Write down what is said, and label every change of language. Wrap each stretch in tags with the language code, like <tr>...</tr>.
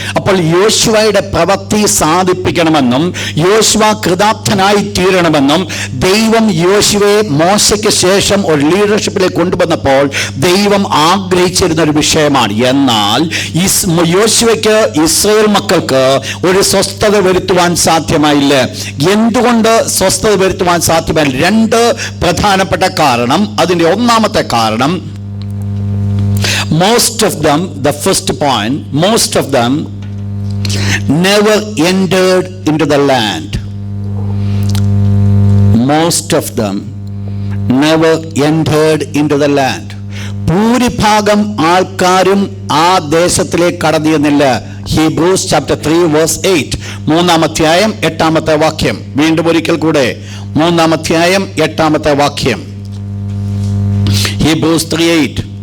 <ml>അപ്പോൾ യോശുവയുടെ പ്രവൃത്തി സാധിപ്പിക്കണമെന്നും യോശുവ കൃതാർത്ഥനായി തീരണമെന്നും ദൈവം യോശുവയെ മോശയ്ക്ക് ശേഷം ഒരു ലീഡർഷിപ്പിലേക്ക് കൊണ്ടുവന്നപ്പോൾ ദൈവം ആഗ്രഹിച്ചിരുന്ന ഒരു വിഷയമാണ്. എന്നാൽ യോശുവയ്ക്ക് ഇസ്രായേൽ മക്കൾക്ക് ഒരു സ്വസ്ഥത വരുത്തുവാൻ സാധ്യമായില്ല. എന്തുകൊണ്ട് സ്വസ്ഥത വരുത്തുവാൻ സാധ്യമായില്ല? 2 പ്രധാനപ്പെട്ട കാരണം. അതിന്റെ 1-ാമത്തെ കാരണം,</ml> <en>most of them, the first point, most of them never entered into the land. Most of them never entered into the land.</en> <ml>ഭൂരിഭാഗം ആൾക്കാരും ആ ദേശത്തിലേക്ക് കടന്നിരുന്നില്ല. ഹീബ്രൂസ്</ml> <en>chapter 3 verse 8,</en> <ml>3-ാം അധ്യായം 8-ാമത്തെ വാക്യം. വീണ്ടും ഒരിക്കൽ കൂടെ 3-ാം അധ്യായം 8-ാമത്തെ വാക്യം, ഹീബ്രൂസ് 3:8.</ml>